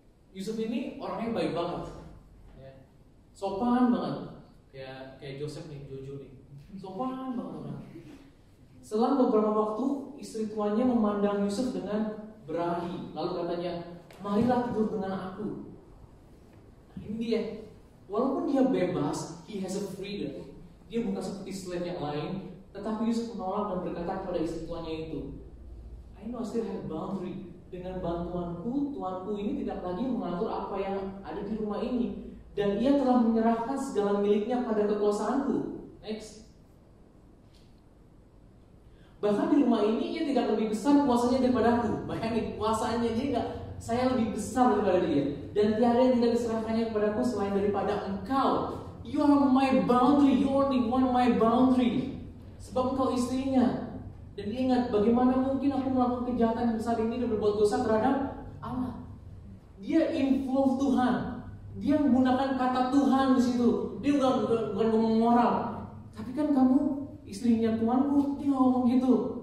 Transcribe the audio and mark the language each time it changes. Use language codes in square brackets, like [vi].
[id] Yusuf ini orangnya baik banget, ya. Sopan banget, kayak Joseph nih, Jojo nih, sopan banget orang. Selang beberapa waktu, istri tuannya memandang Yusuf dengan berahi, lalu katanya, marilah tidur dengan aku. Nah, ini dia. Walaupun dia bebas, [en] he has a freedom. [id] Dia bukan seperti slave yang lain, tetapi Yusuf menolak dan berkata kepada istri tuannya itu, [en] I know I still have boundary. [id] Dengan bantuanku, tuanku ini tidak lagi mengatur apa yang ada di rumah ini, dan ia telah menyerahkan segala miliknya pada kekuasaanku. Next. Bahkan di rumah ini ia tidak lebih besar kuasanya daripada aku. Bayangin, kuasanya dia enggak, saya lebih besar daripada dia. Dan tiada yang tidak diserahkannya kepadaku selain daripada engkau. [en] You are my boundary, you only want my boundary. [id] Sebab engkau istrinya. Dan ingat, bagaimana mungkin aku melakukan kejahatan yang besar ini dan berbuat dosa terhadap Allah. Dia involve Tuhan. Dia menggunakan kata Tuhan di situ. Dia bukan ngomong moral. Tapi kan kamu istrinya tuanku, dia nggak ngomong gitu.